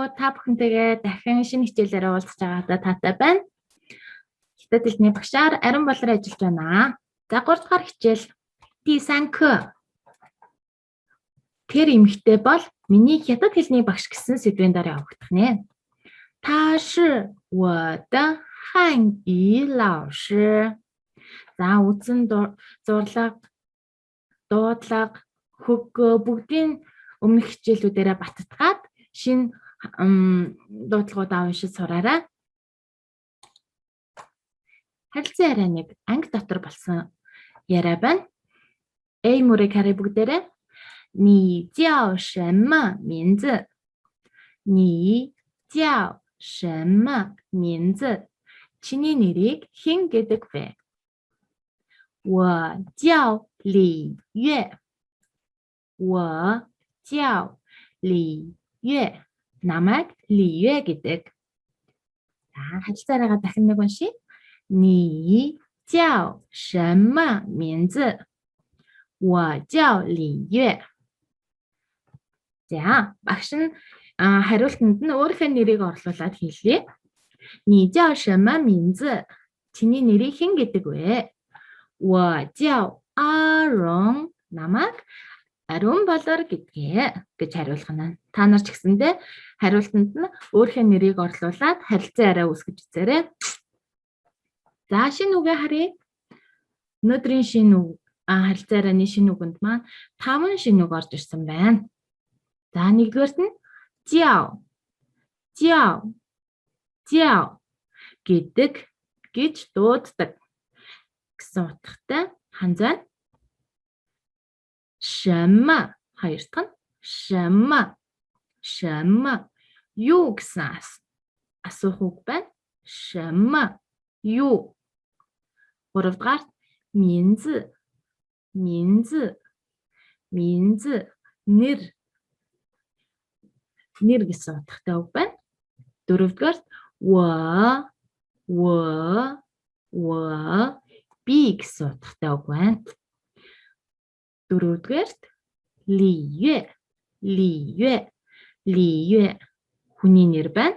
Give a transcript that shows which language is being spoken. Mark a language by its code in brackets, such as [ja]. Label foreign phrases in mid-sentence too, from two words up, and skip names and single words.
[mn] Та бүхэнтэйгээ дахин шинэ хичээлээр уулзах байгаадаа таатай байна. Хятад хэлний багшаар Ариун Болор ажиллаж байна. За 3 дахь хичээл D3 Тэр эмэгтэй бол миний хятад хэлний багш гэсэн сэдвийн дараа явагдах нэ. [zh] 他是我的汉语老师. [mn] За үзэн зурлаг, дуудлага, хөггөө бүгдийн өмнөх хичээлүүдээрээ баттгаад шинэ дуудлагуудаа уншиж сураарай. Харилцан яриа нэг анги дотор болсон яриа байна. A мөрийг харъя бүгдээрээ. [zh] 你叫什么名字? 你叫什么名字? [mn] Чиний нэрийг хэн гэдэг вэ? [zh] 我叫李月. 我叫李月. [mn] Намайг Ли Юэ гэдэг. За харилцаараа дахин нэг уншия. [zh] 你叫什么名字? 我叫李月. [mn] За багш нь хариултанд нь өөрийнхөө нэрийг орлуулад хэлье. [zh] 你叫什么名字? [mn] Чиний нэрийг хэн гэдэг вэ? [zh] 我叫阿荣. [mn] Намайг Ариун Болор гэдгээ гэж хариулах нь. Та нар ч гэсэндээ хариултанд нь өөрийнхөө нэрийг орлуулад харилцан яриа үүсгэж үзээрэй. За шинэ үгээ харъя. Өнөөдрийн шинэ үг харилцан ярианы шинэ үгэнд маань 5 шинэ үг орж ирсэн байна. За нэгдүгээрт нь [zh] 叫, 叫, 叫 [mn] гэдэг гэж дууддаг гэсэн утгатай ханзай. 什么 хоёр дахь нь [zh] 什么 什么 [mn] юу гэсэн асуух үг байна. 什么 юу. Гуравдугаар [zh] 名字 名字 名字 [mn] нэр нэр гэсэн утгатай үг байна. Дөрөвдүгээр 我 би гэсэн утгатай үг байна. Дөрөвдүгээр Ли Юэ хүний нэр байна.